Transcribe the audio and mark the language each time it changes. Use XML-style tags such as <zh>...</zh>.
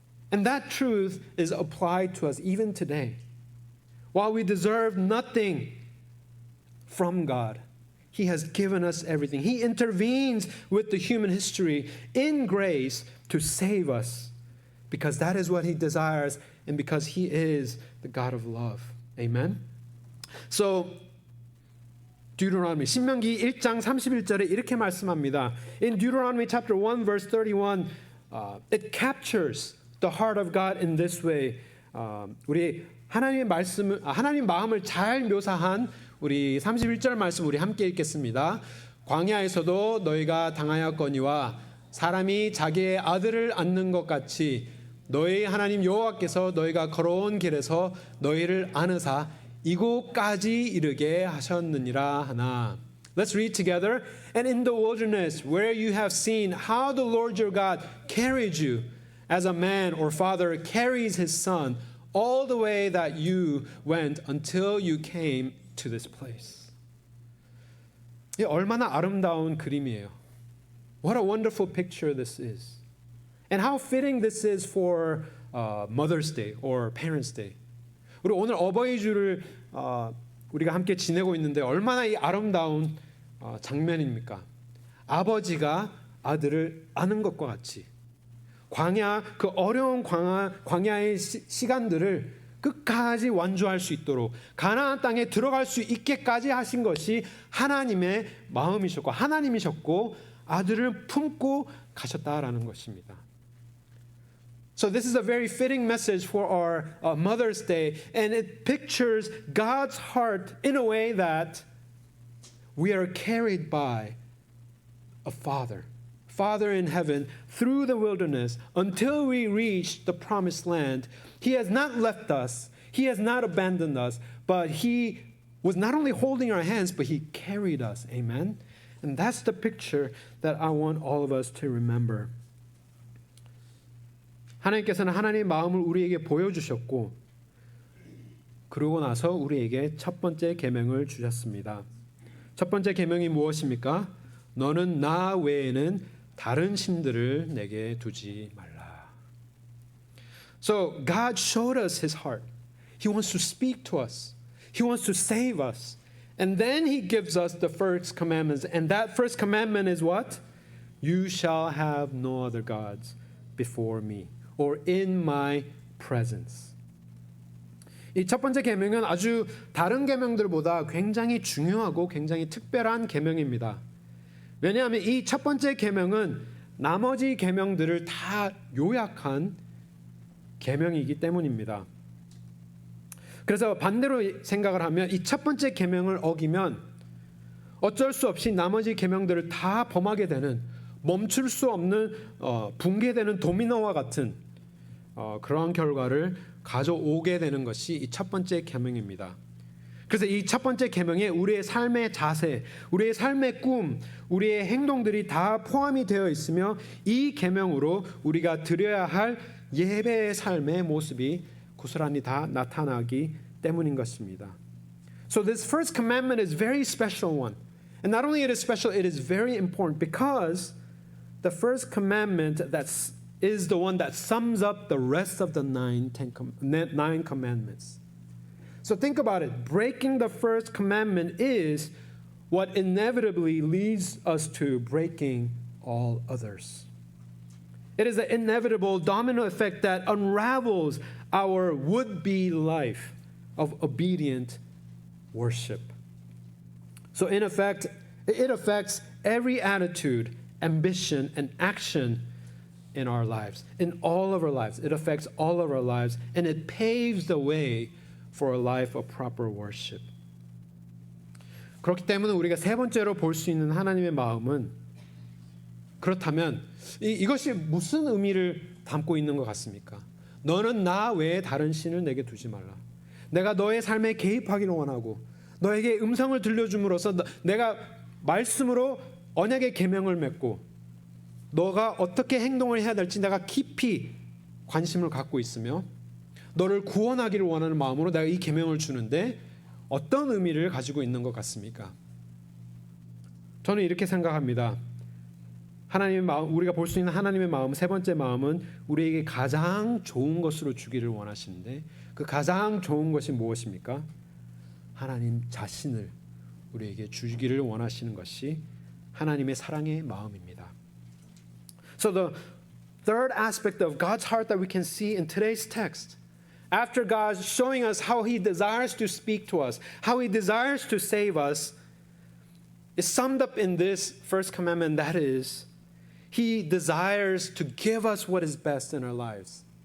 <en>And that truth is applied to us even today. While we deserve nothing from God, He has given us everything. He intervenes with the human history in grace to save us because that is what He desires and because He is the God of love. Amen?</en> <ko>So, Deuteronomy, 신명기 1장 31절에 이렇게 말씀합니다.</ko> <en>In Deuteronomy chapter 1 verse 31, it captures the heart of God in this way.</en> <ko>우리 하나님 마음을 잘 묘사한 우리 31절 말씀 우리 함께 읽겠습니다. 광야에서도 너희가 당하였거니와 사람이 자기의 아들을 안는 것 같이 너희 하나님 여호와께서 너희가 걸어온 길에서 너희를 안으사 이곳까지 이르게 하셨느니라 하나.</ko> <en>Let's read together. And in the wilderness where you have seen how the Lord your God carried you as a man or father carries his son all the way that you went until you came to this place.</en> <ko>이 얼마나 아름다운 그림이에요.</ko> <en>What a wonderful picture this is. And how fitting this is for Mother's Day or Parents' Day.</en> <ko>우리 오늘 어버이 주를 우리가 함께 지내고 있는데 얼마나 이 아름다운 장면입니까? 아버지가 아들을 아는 것과 같이 광야 그 어려운 광야의 시간들을 끝까지 완주할 수 있도록 가나안 땅에 들어갈 수 있게까지 하신 것이 하나님의 마음이셨고 하나님이셨고 아들을 품고 가셨다라는 것입니다.</ko> <en>So this is a very fitting message for our Mother's Day, and it pictures God's heart in a way that we are carried by a Father in heaven through the wilderness until we reach the promised land. He has not left us. He has not abandoned us, but he was not only holding our hands, but he carried us. Amen. And that's the picture that I want all of us to remember.</en> <ko>하나님께서는 하나님의 마음을 우리에게 보여주셨고 그러고 나서 우리에게 첫 번째 계명을 주셨습니다. 첫 번째 계명이 무엇입니까? 너는 나 외에는 다른 신들을 내게 두지 말라.</ko> <en>So God showed us His heart. He wants to speak to us. He wants to save us. And then He gives us the first commandments. And that first commandment is what? You shall have no other gods before me. Or in my presence.</en> <ko>이 첫 번째 계명은 아주 다른 계명들보다 굉장히 중요하고 굉장히 특별한 계명입니다. 왜냐하면 이 첫 번째 계명은 나머지 계명들을 다 요약한 계명이기 때문입니다. 그래서 반대로 생각을 하면 이 첫 번째 계명을 어기면 어쩔 수 없이 나머지 계명들을 다 범하게 되는 멈출 수 없는 붕괴되는 도미노와 같은 그러한 결과를 가져오게 되는 것이 이 첫 번째 계명입니다. 그래서 이 첫 번째 계명에 우리의 삶의 자세, 우리의 삶의 꿈, 우리의 행동들이 다 포함이 되어 있으며 이 계명으로 우리가 드려야 할 예배의 삶의 모습이 고스란히 다 나타나기 때문인 것입니다.</ko> <en>So this first commandment is very special one. And not only it is special, it is very important because the first commandment is the one that sums up the rest of the nine commandments. So think about it. Breaking the first commandment is what inevitably leads us to breaking all others. It is the inevitable domino effect that unravels our would-be life of obedient worship. So in effect, it affects every attitude, ambition, and action in our lives, in all of our lives. It affects all of our lives, and it paves the way for a life of proper worship.</en> <ko>그렇기 때문에 우리가 세 번째로 볼 수 있는 하나님의 마음은 그렇다면 이것이 무슨 의미를 담고 있는 것 같습니까? 너는 나 외에 다른 신을 내게 두지 말라. 내가 너의 삶에 개입하기를 원하고 너에게 음성을 들려줌으로써 내가 말씀으로 언약의 계명을 맺고 너가 어떻게 행동을 해야 될지 내가 깊이 관심을 갖고 있으며 너를 구원하기를 원하는 마음으로 내가 이 계명을 주는데 어떤 의미를 가지고 있는 것 같습니까? 저는 이렇게 생각합니다. 하나님의 마음, 우리가 볼 수 있는 하나님의 마음, 세 번째 마음은 우리에게 가장 좋은 것으로 주기를 원하시는데 그 가장 좋은 것이 무엇입니까? 하나님 자신을 우리에게 주기를 원하시는 것이 하나님의 사랑의 마음입니다.</ko> <en>So the third aspect of God's heart that we can see in today's text, after God showing us how He desires to speak to us, how He desires to save us, is summed up in this first commandment, that is, He desires to give us what is best in our lives.</en>